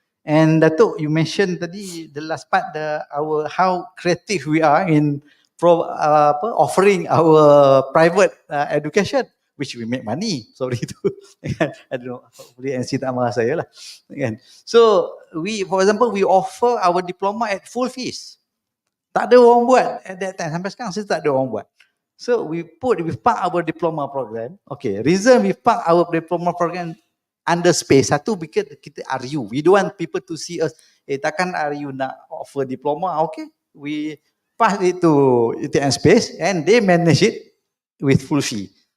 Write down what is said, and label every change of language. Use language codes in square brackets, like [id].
[en] And Datuk, you mentioned tadi the last part, how creative we are in offering our private education, which we make money. Sorry tu, I don't know, hopefully NC tak marah saya lah. So for example, we offer our diploma at full fees. [ms] Tak ada orang buat at that time, sampai sekarang saya tak ada orang buat. [en] So we park our diploma program. Okay, reason we park our diploma program under space, satu because kita RU, we don't want people to see us, takkan RU nak offer diploma. Okay, we pass it to UTM space and they manage it with full fee.